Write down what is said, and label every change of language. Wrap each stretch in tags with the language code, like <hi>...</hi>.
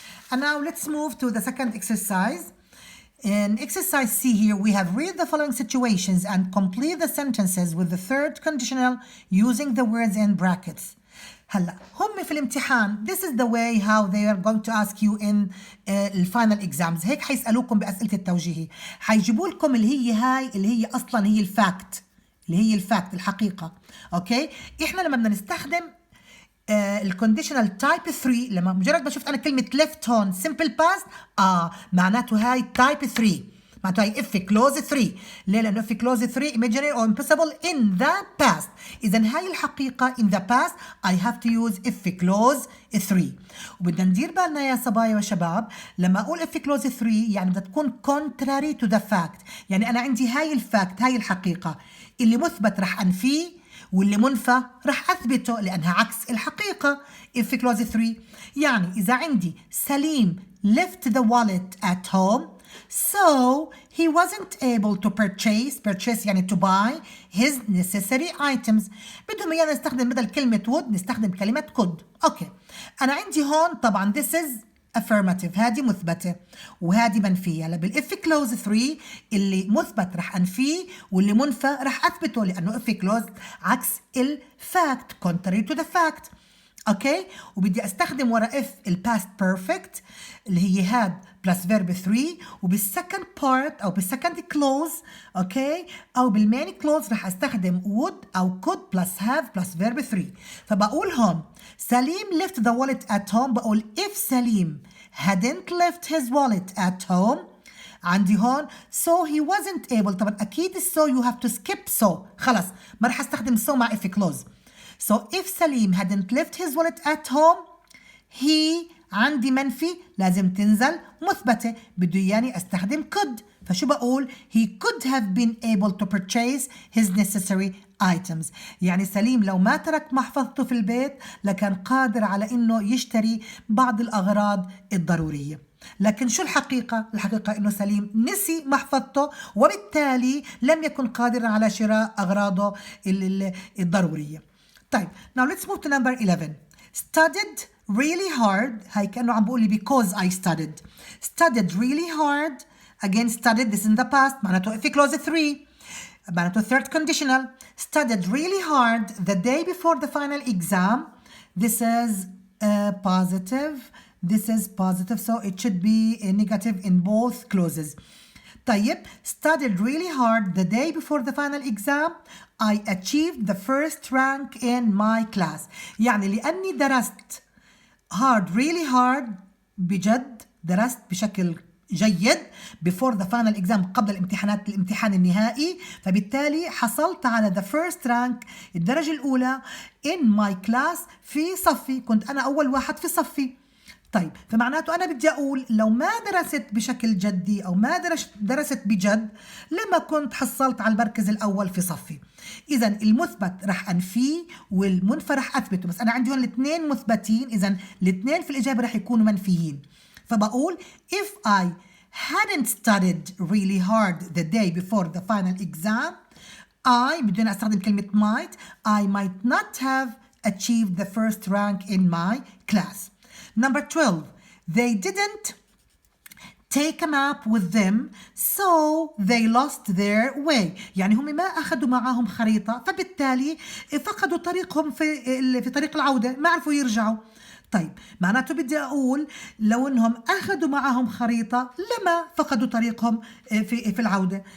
<en>And now let's move to the second exercise. In exercise C here, we have read the following situations and complete the sentences with the third conditional using the words in brackets.</en> <ar>هلا هم في الامتحان</ar> <en>this is the way how they are going to ask you in الفاينل exams.</en> <ar>هيك حيسألوكم بأسئلة التوجيهي. حيجيبوا لكم اللي هي أصلا هي الفاكت الحقيقة. اوكي احنا لما بدنا نستخدم الكونديشنال تايب 3 لما مجرد ما شفت انا كلمة left هون simple past معناته هاي تايب 3 معناته هي</ar> <en>if clause 3.</en> <ar>ليه؟ لأنه</ar> <en>if clause 3 imaginary or impossible in the past.</en> <ar>إذا هاي الحقيقة</ar> <en>in the past I have to use if clause 3.</en> <ar>وبدنا ندير بالنا يا صبايا وشباب لما أقول if clause 3 يعني بدها تكون</ar> <en>contrary to the fact.</en> <ar>يعني أنا عندي هاي الفاكت، هاي الحقيقة اللي مثبت رح أنفيه واللي منفى رح أثبته لأنها عكس الحقيقة.</ar> <en>if clause 3</en> <ar>يعني إذا عندي</ar> <en>سليم left the wallet at home so he wasn't able to purchase</en> <ar>يعني</ar> <en>to buy his necessary items.</en> <ar>بدهم إيانا نستخدم بدل كلمة would نستخدم كلمة could. أوكي أنا عندي هون طبعا</ar> <en>this is affirmative</en> <ar>هذه مثبتة وهذه منفية. هلا بالإف كلوز 3 اللي مثبت رح أنفيه واللي منفى رح أثبته لأنه إف كلوز عكس الفاكت</ar> <en>contrary to the fact.</en> <ar>أوكي وبدي أستخدم ورا إف الباست بيرفكت اللي هي هاد بلس فيرب 3 وبالسكند بارت أو بالسكند كلوز أوكي أو بالمين كلوز رح أستخدم would أو could بلس have بلس فيرب 3. فبقول هون</ar> <en>سليم left the wallet at home</en> <ar>بقول</ar> <en>if سليم hadn't left his wallet at home</en> <ar>عندي هون</ar> <en>so he wasn't able.</en> <ar>طبعا أكيد</ar> <en>so you have to skip so</en> <ar>خلص ما رح أستخدم</ar> <en>so</en> <ar>مع</ar> <en>if clause. So if سليم hadn't left his wallet at home he</en> <ar>عندي منفي لازم تنزل مثبتة بده إياني أستخدم</ar> <en>could.</en> <ar>فشو بقول</ar> <en>he could have been able to purchase his necessary items.</en> <ar>يعني سليم لو ما ترك محفظته في البيت لكان قادر على إنه يشتري بعض الأغراض الضرورية. لكن شو الحقيقة؟ الحقيقة إنه سليم نسي محفظته وبالتالي لم يكن قادرا على شراء أغراضه الضرورية. طيب</ar> <en>now let's move to number 11. studied really hard.</en> <ar>هاي كأنه عم بقول لي</ar> <en>because I studied really hard. again studied this in the past</en> <ar>معناته</ar> <en>if clause 3</en> <ar>معناته</ar> <en>third conditional. studied really hard the day before the final exam. this is positive. this is positive so it should be a negative in both clauses.</en> <ar>طيب</ar> <en>studied really hard the day before the final exam I achieved the first rank in my class.</en> <ar>يعني لأني درست</ar> <en>hard really hard</en> <ar>بجد درست بشكل جيد</ar> <en>before the final exam</en> <ar>قبل الامتحان النهائي فبالتالي حصلت على</ar> <en>the first rank</en> <ar>الدرجة الأولى</ar> <en>in my class</en> <ar>في صفي. كنت أنا أول واحد في صفي. طيب فمعناته أنا بدي أقول لو ما درست بشكل جدي أو ما درست بجد لما كنت حصلت على المركز الأول في صفي. إذا المثبت رح أنفيه والمنفى رح أثبته بس أنا عندي هون الاثنين مثبتين إذا الاثنين في الإجابة رح يكونوا منفيين. فبقول</ar> <en>if I hadn't studied really hard the day before the final exam I</en> <ar>بدون أستخدم كلمة</ar> <en>might not have achieved the first rank in my class. Number 12. They didn't take a map with them so they lost their way.</en> <ar>يعني هم ما أخذوا معهم خريطة فبالتالي فقدوا طريقهم في طريق العودة ما عرفوا يرجعوا. طيب معناته بدي أقول لو أنهم أخذوا معهم خريطة لما فقدوا طريقهم في العودة.</ar>